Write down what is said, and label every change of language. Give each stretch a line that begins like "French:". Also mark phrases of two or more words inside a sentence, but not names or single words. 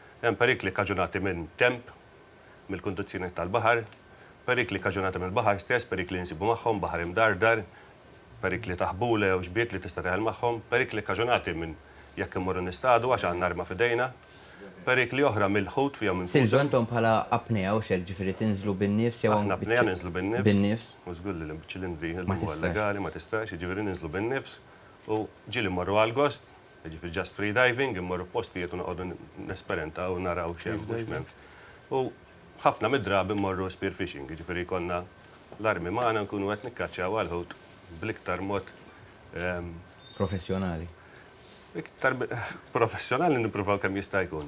Maltese: Hemm perikli kaġunati minn temp, mill-kundizzjoni tal-baħar, perikli kaġunati mill-baħar stess, perikli nsibu magħhom, baħar imdardar, perikli taħbula jew xbiet li tista' teħel magħhom, perikli kaġunati minn jekk immorru nistadu għax għandna arma f'idejna, perikli oħra mill-ħut fihom Silġu intom bħala apnea u xek ġifieri tinżlu bin-nifs jew aħna apnea ninżlu bin-nifs. bin-nifs. U żgur li l-ċilindri Ma huwa tistax. legali ma tistax, jiġifieri ninżlu bin-nifs u ġieli mmorru għall-gost, jiġifieri
English: just free diving,
Maltese: immorru f'postijiet u noqogħdu nesperenta u naraw x'hemm u x'm'hemm. U ħafna mid-drabi mmorru spearfishing, jiġifieri konna l-armi magħna nkunu qed nikkaċċjaw għall-ħut bl-iktar mod Professjonali. iktar professjonali nippruvaw kemm jista' jkun.